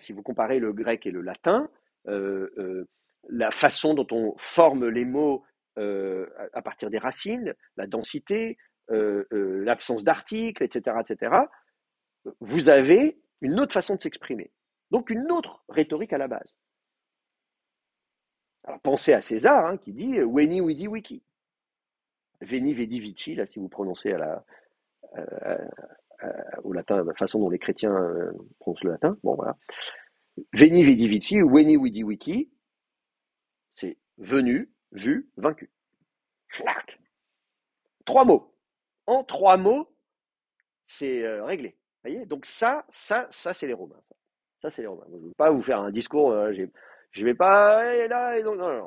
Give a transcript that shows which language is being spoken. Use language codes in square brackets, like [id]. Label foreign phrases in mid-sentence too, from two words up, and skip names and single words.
[fr] Si vous comparez le grec et le latin, euh, euh, la façon dont on forme les mots à partir des racines, la densité, l'absence d'articles, etc., vous avez une autre façon de s'exprimer. Donc une autre rhétorique à la base. Alors pensez à César qui dit [la] Veni, vidi, vici. Veni, vidi, vici, [fr] là si vous prononcez au latin, la façon dont les chrétiens prononcent le latin. Bon voilà. [la] Veni, vidi, vici, ou veni, vidi, vici, [fr] c'est venu, vu, vaincu. Schnack. 3 mots. En 3 mots, c'est réglé. Vous voyez? Donc ça, c'est les Romains. Ça, c'est les Romains. Je ne vais pas vous faire un discours, je ne vais pas, et là, et donc, non, non, non.